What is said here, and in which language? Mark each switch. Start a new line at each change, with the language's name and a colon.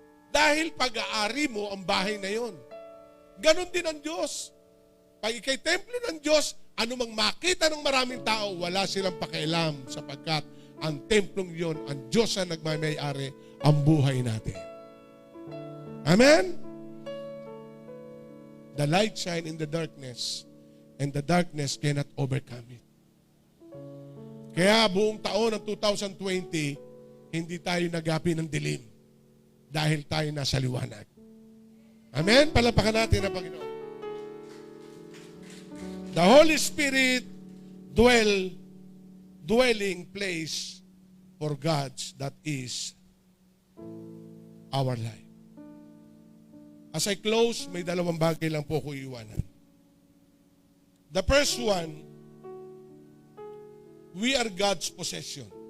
Filipino: Dahil pag-aari mo ang bahay na yon. Ganon din ang Diyos. Pag ikay templo ng Diyos, anumang makita ng maraming tao, wala silang pakialam sapagkat ang templong yon, ang Diyos ang nagmamayari ang buhay natin. Amen?
English: The light shine in the darkness, and the darkness cannot overcome it.
Filipino: Kaya buong taon ng 2020, hindi tayo nagapi ng dilim dahil tayo nasa liwanag. Amen? Palapakan natin ang Panginoon.
English: The Holy Spirit dwelling place for God's that is our life. As I close,
Filipino: may dalawang bagay lang po ko iiwanan.
English: The first one, we are God's possession.